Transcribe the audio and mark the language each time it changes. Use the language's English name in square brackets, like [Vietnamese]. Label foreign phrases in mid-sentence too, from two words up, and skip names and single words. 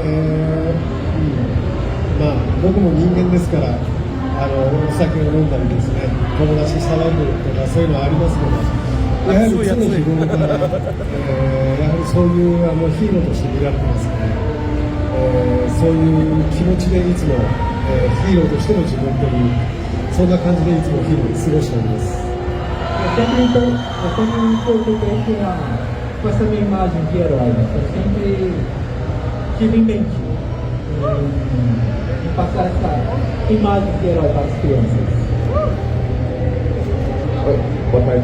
[Japanese] まあ、僕も人間ですから、お酒を飲んだりですね、友達騒いでるとかそういうのはありますけど、やはり常日頃から、やはりそういうヒーローとして見られてますので、そういう気持ちでいつも、ヒーローとしての自分という、そんな感じでいつも日々過ごしております。 [Portuguese] Sempre preocupei com essa minha imagem de herói, eu sempre tive em mente passar essa imagem de herói para as crianças. Oi, boa tarde.